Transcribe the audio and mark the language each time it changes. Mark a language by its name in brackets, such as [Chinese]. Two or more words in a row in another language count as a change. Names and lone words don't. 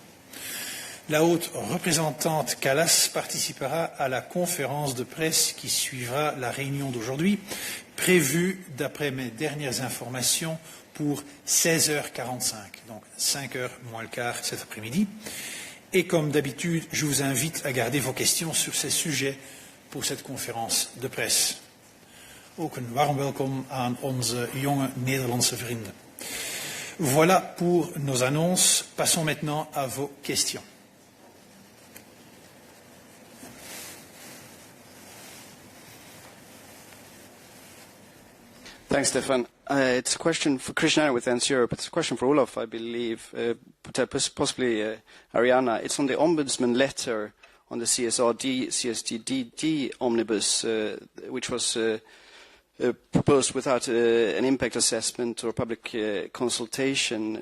[French] La haute représentante Kallas participera à la conférence de presse qui suivra la réunion d'aujourd'hui, prévue, d'après mes dernières informations, pour 16h45, donc 5h moins le quart cet après-midi. Et comme d'habitude, je vous invite à garder vos questions sur ces sujets pour cette conférence de presse. [Dutch] Ook een warm welkom aan onze jonge Nederlandse vrienden. [French] Voilà pour nos annonces. Passons maintenant à vos questions. [English] Thanks, Stefan. It's a question for Krishnana with Ernst Europe. It's a question for Olaf, I believe, possibly Ariana. It's on the Ombudsman letter on the CSRD omnibus, which was proposed without an impact assessment or public consultation.